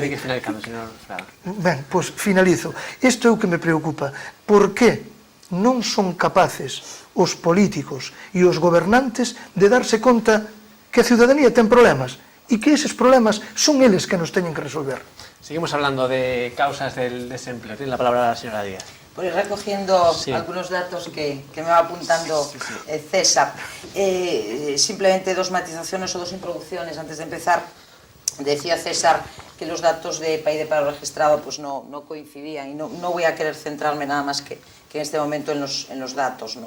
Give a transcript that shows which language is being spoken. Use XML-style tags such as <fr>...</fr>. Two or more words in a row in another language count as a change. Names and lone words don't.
<es>Tiene que finalizar, señor Fraga.</es> <gl>Ben, pois finalizo. Isto é o que me preocupa. Por que non son capaces os políticos e os gobernantes de darse conta que a ciudadanía ten problemas e que eses problemas son eles que nos teñen que resolver?</gl> <es>Seguimos hablando de causas del desempleo. Tiene la palabra la señora Díaz. Por ir recogiendo Sí. algunos datos que me va apuntando César, simplemente dos matizaciones o dos introducciones antes de empezar. Decía César que los datos de PAI de paro registrado pues no coincidían y no voy a querer centrarme nada más que en este momento en los datos, ¿no?</es>